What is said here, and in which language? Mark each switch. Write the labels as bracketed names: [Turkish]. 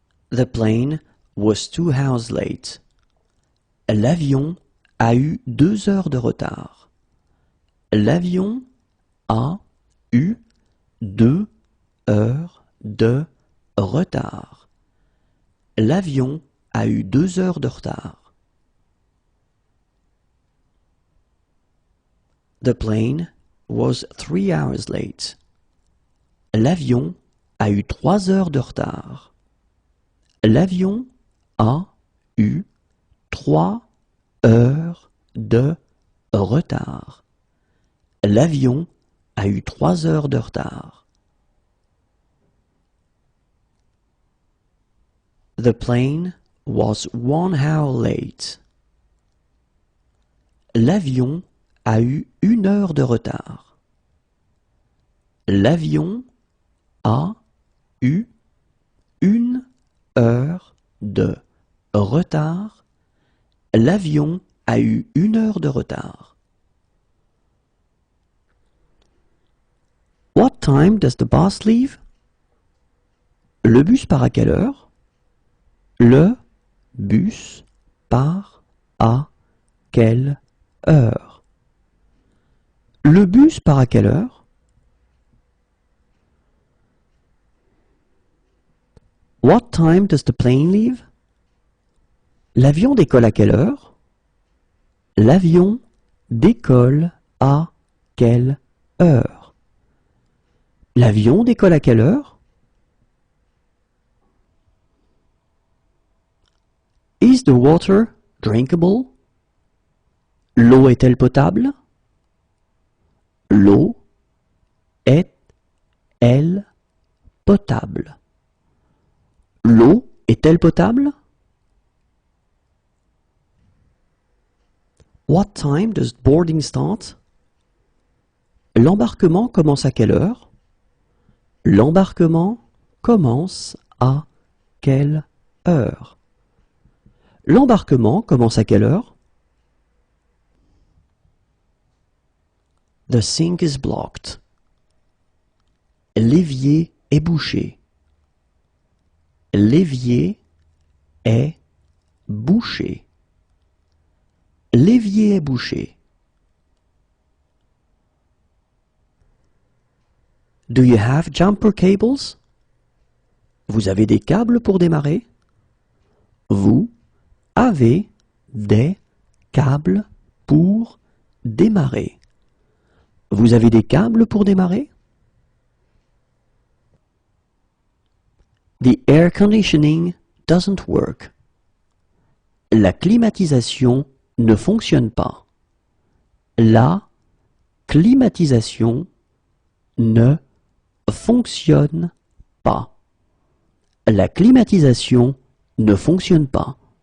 [English] The plane was 2 hours late. [French] L'avion a eu 2 heures de retard. L'avion a eu 2 heures de retard. L'avion a eu 2 heures de retard. [English] The plane was 3 hours late. [French] L'avion a eu 3 heures de retard. L'avion a eu 3 heures de retard. L'avion a eu 3 heures de retard. [English] The plane was 1 hour late. [French] L'avion a eu 1 heure de retard. L'avion a eu 1 heure de retard. L'avion a eu 1 heure de retard. [English] What time does the bus leave? [French] Le bus part à quelle heure? Le bus part à quelle heure? Le bus part à quelle heure? [English] What time does the plane leave? [French] L'avion décolle à quelle heure? L'avion décolle à quelle heure? L'avion décolle à quelle heure? [English] Is the water drinkable? [French] L'eau est-elle potable? L'eau est-elle potable? L'eau est-elle potable? [English] What time does boarding start? [French] L'embarquement commence à quelle heure? L'embarquement commence à quelle heure? L'embarquement commence à quelle heure? [English] The sink is blocked. [French] L'évier est bouché. L'évier est bouché. L'évier est bouché. [English] Do you have jumper cables? [French] Vous avez des câbles pour démarrer? Vous avez des câbles pour démarrer. Vous avez des câbles pour démarrer? [English] The air conditioning doesn't work. [French] La climatisation ne fonctionne pas. La climatisation ne fonctionne pas. La climatisation ne fonctionne pas.